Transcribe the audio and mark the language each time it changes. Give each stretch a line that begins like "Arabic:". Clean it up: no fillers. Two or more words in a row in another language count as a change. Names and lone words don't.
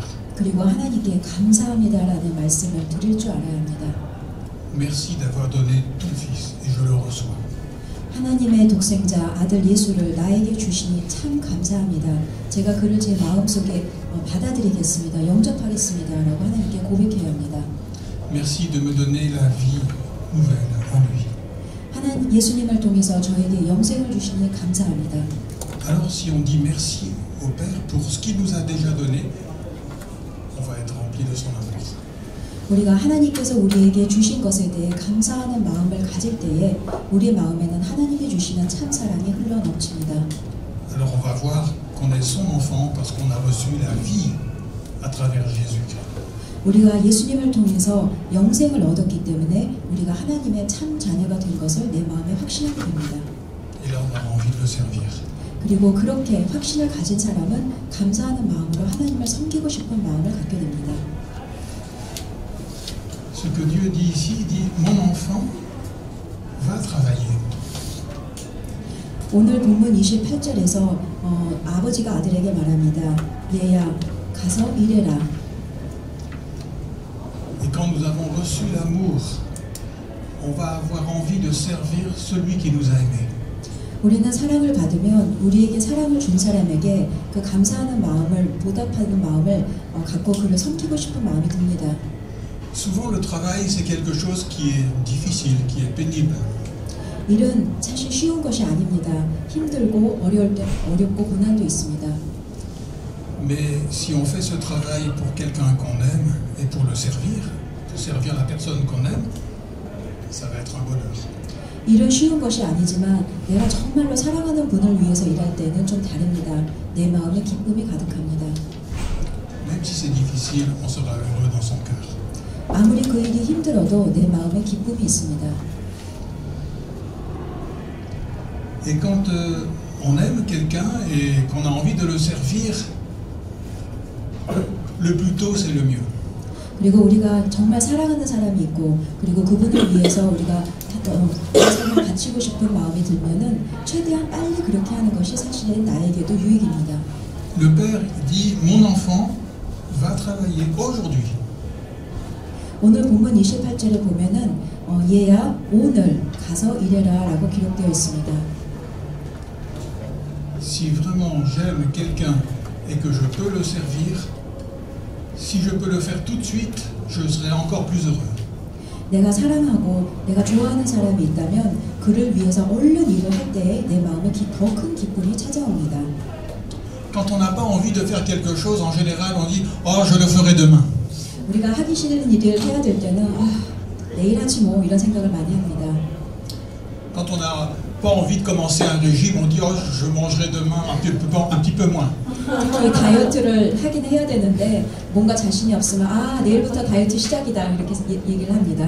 Korean: 그리고 하나님께 감사합니다라는 말씀을 드릴 줄 알아야 합니다.
French: Merci d'avoir donné ton Fils et je le reçois.
Korean: 하나님의 독생자 아들 예수를 나에게 주시니 참 감사합니다. 제가 그를 제 마음속에 받아들이겠습니다. 영접하겠습니다. 라고 하나님께 고백해야 합니다.
French: Merci de me donner la vie nouvelle en lui.
Korean: 하나님 예수님을 통해서 저에게 영생을 주시니 감사합니다.
French: Alors si on dit merci au Père pour ce qu'il nous a déjà donné, on va être rempli de son amour.
Korean: 우리가 하나님께서 우리에게 주신 것에 대해 감사하는 마음을 가질 때에 우리 마음에는 하나님이 주시는 참 사랑이 흘러넘칩니다.
French: Alors on va voir qu'on est son enfant parce qu'on a reçu la vie à travers Jésus-Christ.
Korean: 우리가 예수님을 통해서 영생을 얻었기 때문에 우리가 하나님의 참 자녀가 된 것을 내 마음에 확신하게 됩니다.
French: Et là on a envie de le servir.
Korean: 그리고 그렇게 확신을 가진 사람은 감사하는 마음으로 하나님을 섬기고 싶은 마음을 갖게 됩니다.
French: Ce que Dieu dit ici, il dit « Mon enfant va travailler ».
Korean: 오늘 본문 28절에서 아버지가 아들에게 말합니다. 얘야, 가서 일해라.
French: Et quand nous avons reçu l'amour, on va avoir envie de servir celui qui nous a aimés.
Korean: 우리는 사랑을 받으면 우리에게 사랑을 준 사람에게 그 감사하는 마음을 보답하는 마음을 갖고 그를 섬기고 싶은 마음이 듭니다.
French: Souvent le travail c'est quelque chose qui est difficile, qui est pénible.
Korean: 일은 사실 쉬운 것이 아닙니다. 힘들고 어렵고 고난도 있습니다.
French: Mais si on fait ce travail pour quelqu'un qu'on aime et pour le servir, pour servir la personne qu'on aime, ça va être un bonheur.
Korean: 일은 쉬운 것이 아니지만 내가 정말로 사랑하는 분을 위해서 일할 때는 좀 다릅니다. 내 마음에 기쁨이 가득합니다.
French: Même si c'est difficile, on sera heureux dans son cœur.
Korean: 아무리 그 일이 힘들어도 내 마음에 기쁨이 있습니다.
French: Et quand on aime quelqu'un et qu'on a envie de le servir, le plus tôt c'est le mieux.
Korean: 그리고 우리가 정말 사랑하는 사람이 있고 그리고 그분을 위해서 우리가 삶을 바치고 싶은 마음이 들면은 최대한 빨리 그렇게 하는 것이 사실은 나에게도 유익입니다.
French: Le père dit mon enfant va travailler aujourd'hui.
Korean: 오늘 본문 28절에 보면은 얘야 오늘 가서 일해라 라고 기록되어 있습니다.
French: Si vraiment j'aime quelqu'un et que je peux le servir, si je peux le faire tout de suite, je serai encore plus heureux.
Korean: 내가 사랑하고 내가 좋아하는 사람이 있다면 그를 위해서 얼른 일을 할 때에 내 마음에 더 큰 기쁨이 찾아옵니다.
French: Quand on n'a pas envie de faire quelque chose, en général on dit « Oh, je le ferai demain ».
Korean: 우리가 하기 싫은 일을 해야 될 때는 내일 하지 뭐 이런 생각을 많이 합니다.
French: Quand on n'a pas envie de commencer un régime, on dit « Oh, je mangerai demain un petit peu moins ».
Korean: 특히 다이어트를 하긴 해야 되는데 뭔가 자신이 없으면 내일부터 다이어트 시작이다 이렇게 얘기를 합니다.